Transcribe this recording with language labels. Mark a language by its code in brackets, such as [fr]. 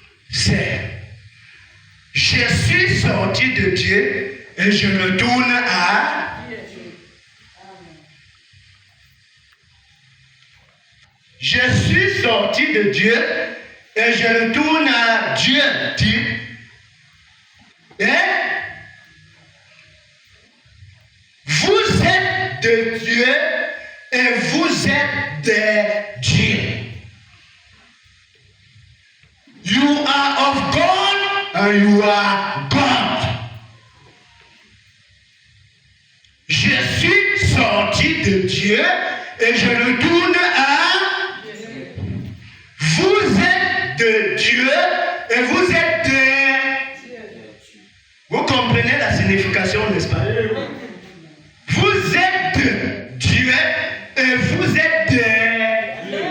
[fr] C'est je suis sorti de Dieu et je retourne à je suis sorti de Dieu et je retourne à Dieu, dit. Et vous êtes de Dieu et vous êtes des dieux. [en] You are of God and you are God. [fr] Je suis sorti de Dieu et je retourne à vous êtes de Dieu et vous êtes des... Vous comprenez la signification, n'est-ce pas? Vous êtes de Dieu et vous êtes des...